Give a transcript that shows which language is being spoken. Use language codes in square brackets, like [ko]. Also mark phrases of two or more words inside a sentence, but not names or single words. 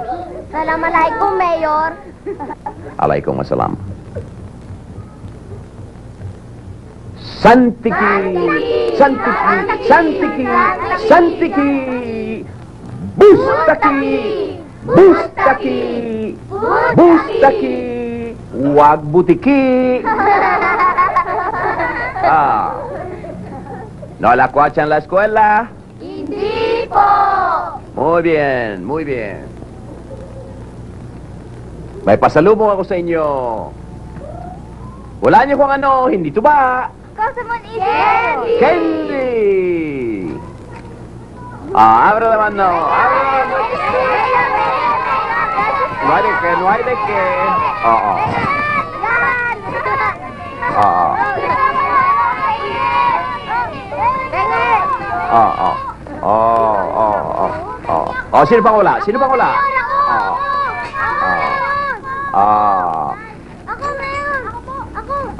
[ar] السلام عليكم, Mayor. عليكم السلام. Santiki, Santiki, Santiki, Santiki, Bustaki, Bustaki, Bustaki, [tl] Wag butiki. [es] ¿No la cuachan la escuela? [tl] Hindi po. [es] Muy bien, muy bien. [tl] May pasalubong ako sa inyo. Wala niyo kung ano, hindi to ba? Kosamon Candy! Candy! [es] Abra la mano. No hay de qué, no hay de qué. [tl] Oo. Oo. Oh, sino pang wala? Sino pang wala? Ako, Mayor! Ako!